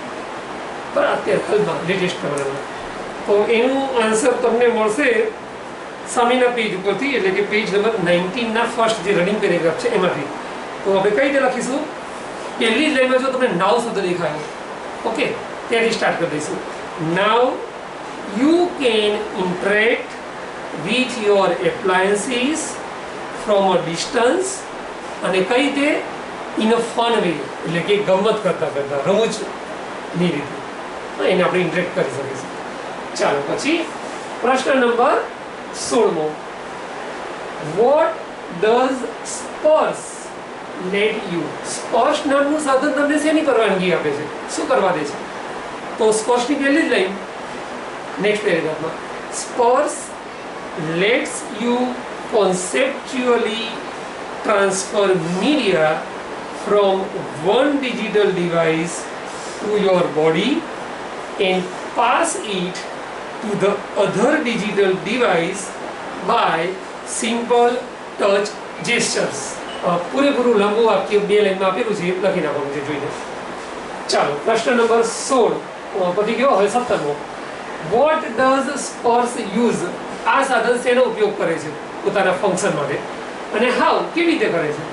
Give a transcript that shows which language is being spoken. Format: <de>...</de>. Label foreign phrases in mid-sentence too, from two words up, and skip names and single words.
<gu>પણ અત્યારે હાલમાં લેટેસ્ટ પ્રમાણમાં તો એનું આન્સર તમને મળશે સામેના પેજ ઉપરથી, એટલે કે પેજ નંબર 19 ના ફર્સ્ટ જે</gu> <en>running paragraph</en> <gu>છે એમાંથી. તો આપણે કઈ રીતે લખીશું? પહેલી જ લાઈનમાં જો તમને નાવ શબ્દ દેખાયો, ઓકે, ત્યાંથી સ્ટાર્ટ કરી દઈશું.</gu> <en>now you can interact with your appliances from a distance,</en> <gu>અને કઈ રીતે?</gu> <en>in a fun way,</en> <gu>એટલે કે ગમત કરતા કરતા, રમૂજની રીતે એને આપણે ઇન્ટરેક્ટ કરી શકીશું. ચાલો, પછી પ્રશ્ન નંબર 16મો.</gu> <en>What does સ્પર્શ let you?</en> <gu>સ્પર્શ નામનું સાધન તમને શેની પરવાનગી આપે છે, શું કરવા દે છે? તો સ્પર્શની પહેલી જ લાઈન</gu> <en>next paragraphમાં,</en> <gu>સ્પર્શ</gu> <en>lets you conceptually transfer media from one digital device to your body and pass it to the other digital device by simple touch gestures.</en> <gu>પૂરેપૂરું લાંબુ વાક્ય બે લાઈનમાં આપેલું છે, લખી નાખવાનું છે, જોઈને. ચાલો, પ્રશ્ન નંબર 16 પતી ગયો. હવે 17મો.</gu> <en>What does સ્પર્શ use?</en> <gu>આ સાધન શેનો ઉપયોગ કરે છે પોતાના ફંક્શન માટે, અને હાઉ કેવી રીતે કરે છે?</gu>